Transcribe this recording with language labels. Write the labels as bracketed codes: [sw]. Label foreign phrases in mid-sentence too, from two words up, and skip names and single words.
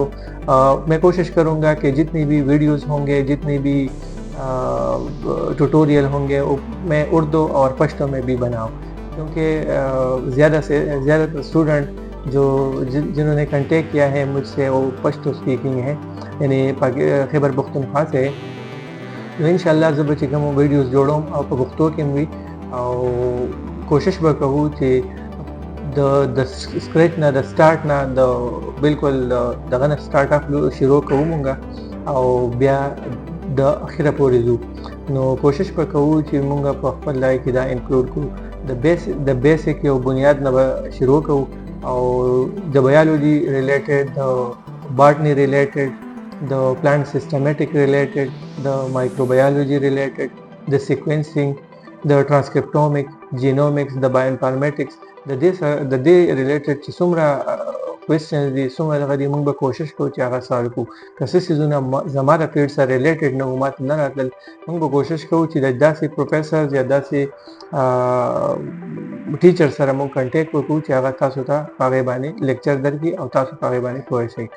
[ur] میں کوشش کروں گا کہ جتنی بھی ویڈیوز ہوں گے, جتنی بھی ٹوٹوریل ہوں گے, میں اردو اور پشتو میں بھی بناؤں, کیونکہ زیادہ سے زیادہ تر اسٹوڈنٹ جنہوں نے کنٹیکٹ کیا ہے مجھ سے وہ پشتو اسپیکنگ ہے, یعنی خیبر پختونخوا سے. [ps] تو انشاءاللہ زب چې کوم ویډیوز جوړوم او په پښتو کې وي, او کوشش به کوو چې د سکریچ نه, د سٹارټ نه, د بالکل دغه نه [en] start up [ps] شروع کوو مونږه او بیا د اخره پورې ځو. نو کوشش به کوو چې مونږ په خپل لای کې دا انکلوډ کړو. د بیسک یو بنیاد نه به شروع کوو, او د [en] biology related, [ps] د [en] botany related, the plant systematic related, the microbiology related, the sequencing, the transcriptomic, genomics, the bioinformatics, the day related [ps] چې څومره questions دي, څومره دغه دي, موږ به کوشش کوو چې هغه سالو کړو. که څه څیزونه زما د فیلډ سره ریلیټډ نه وو, ماته نه راتلل, موږ به کوشش کوو چې د داسې پروفیسرز یا داسې ټیچر سره موږ کنټیکټ وکړو چې هغه تاسو ته په هغې باندې لیکچر درکړي او تاسو په هغې باندې پوه شئ.